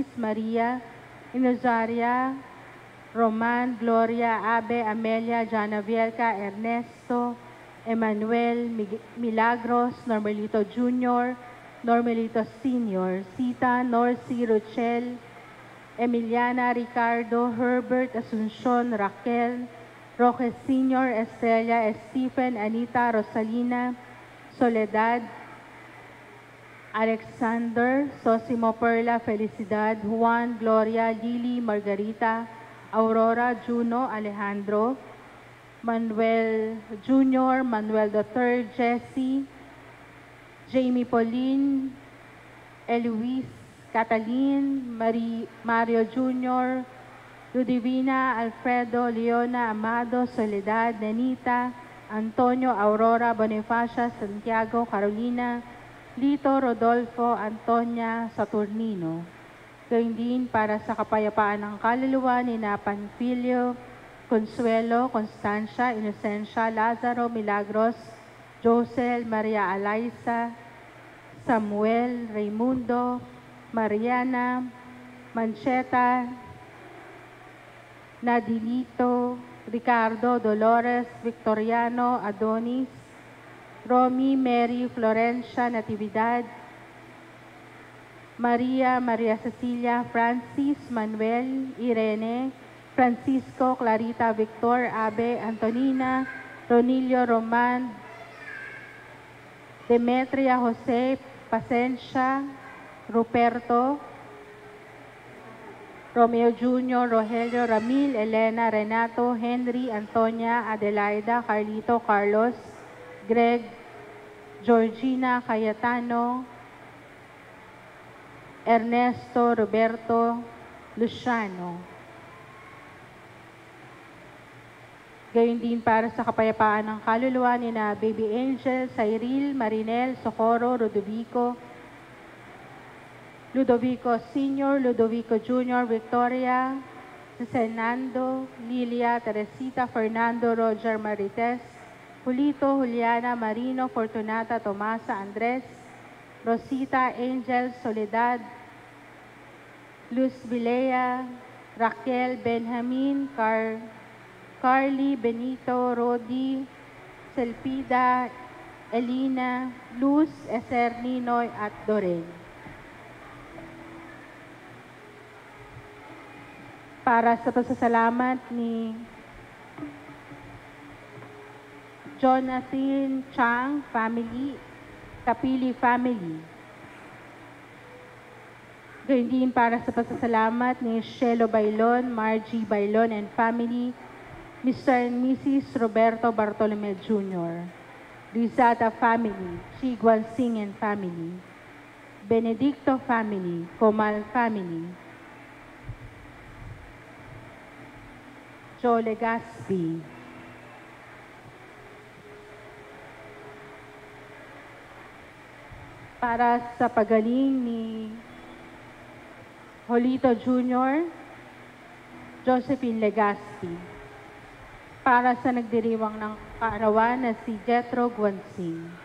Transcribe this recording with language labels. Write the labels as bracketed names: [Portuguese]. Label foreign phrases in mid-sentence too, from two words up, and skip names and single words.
[Filipino] Maria, Inozaria, Roman, Gloria, Abe, Amelia, Jana Vielca, Ernesto, Emmanuel, Milagros, Normelito Jr., Normelito Sr., Sita, Norcy, Rochelle, Emiliana, Ricardo, Herbert, Asuncion, Raquel, Roque Sr., Estrella, Stephen, Anita, Rosalina, Soledad, Alexander, Sosimo, Perla, Felicidad, Juan, Gloria, Lily, Margarita, Aurora, Juno, Alejandro, Manuel Jr., Manuel III, Jesse, Jamie Pauline, Eloise, Catalin, Mario Jr., Ludivina, Alfredo, Leona, Amado, Soledad, Nenita, Antonio, Aurora, Bonifacia, Santiago, Carolina, Lito, Rodolfo, Antonia, Saturnino. Gayun din para sa kapayapaan ng kaluluwa ni Panfilio, Consuelo, Constancia, Inocencia, Lazaro, Milagros, Josel, Maria Alaisa, Samuel, Raimundo, Mariana, Mancheta, Nadilito, Ricardo, Dolores, Victoriano, Adonis, Romy, Mary, Florencia, Natividad, Maria, Maria Cecilia, Francis, Manuel, Irene, Francisco, Clarita, Victor, Abe, Antonina, Ronilio, Roman, Demetria, Jose, Pacencia, Ruperto, Romeo Jr., Rogelio, Ramil, Elena, Renato, Henry, Antonia, Adelaida, Carlito, Carlos, Greg, Georgina, Cayetano, Ernesto, Roberto, Luciano. Gayun din para sa kapayapaan ng kaluluwa ni na Baby Angel, Cyril, Marinel, Socorro, Rodovico, Ludovico Sr., Ludovico Jr., Victoria, Fernando, Lilia, Teresita, Fernando, Roger, Marites, Julito, Juliana, Marino, Fortunata, Tomasa, Andres, Rosita, Angel, Soledad, Luz Vilea, Raquel, Benjamin, Carly, Benito, Rodi, Selpida, Elina, Luz, Eser, Ninoy, at Doreen. Para sa pasasalamat ni Jonathan Chang family, Kapili family. Gayun din para sa pasasalamat ni Shelo Bailon, Margie Bailon [English] and family, Mr. and Mrs. [Filipino] Roberto Bartolome Jr., Rizata family, Chiguan Singh [English] and family, [Filipino] Benedicto family, Comal family, Joe Legaspi, para sa pagaling ni Jolito Jr., Josephine Legaspi, para sa nagdiriwang ng kaarawan na si Jetro Guansing.